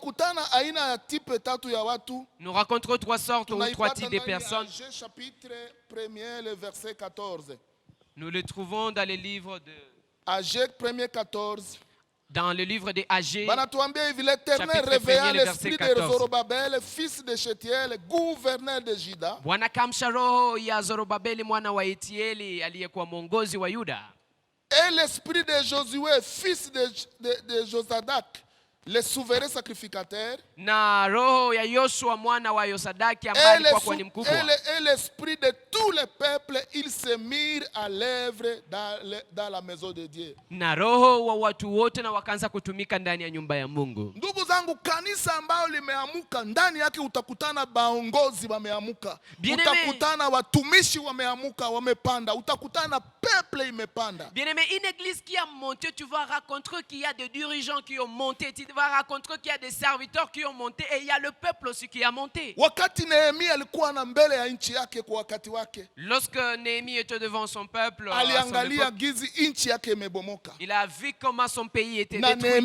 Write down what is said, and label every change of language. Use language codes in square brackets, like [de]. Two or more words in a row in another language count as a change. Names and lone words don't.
[fr] Nous rencontrons trois sortes ou trois types de personnes. Nous les trouvons dans les livres de Agé 1er 14. Dans le livre des Agées, l'Éternel réveilla l'esprit de Zorobabel, fils de Shetiel, gouverneur de Juda. [sw] Bwana kamsha roho ya Zorobabeli mwana wa Etieli aliyekuwa mwongozi wa Yuda. [fr] Et l'esprit de Josué, fils de Josadak, le souverain sacrificateur. [sw] Na roho ya Yoshua mwana wa Yosadaki ambaye alikuwa kuhani mkubwa. [fr] Et l'esprit de tous les peuples, ils se mirent à l'œuvre dans la maison de Dieu. [sw] Na roho wa watu wote na wakaanza kutumika ndani ya nyumba ya Mungu. Ndugu zangu, kanisa ambalo limeamuka, ndani yake utakutana baongozi wameamuka. Utakutana watumishi wameamuka, wamepanda. Utakutana peuple imepanda. [fr] Bien-aimé, une église qui a monté, tu vas rencontrer qu'il y a des dirigeants qui ont monté. Tu vas rencontrer qu'il y a des serviteurs qui ont monté et il y a le peuple aussi qui a monté. Lorsque Néhémie était devant son peuple, il a vu comment son pays était détruit.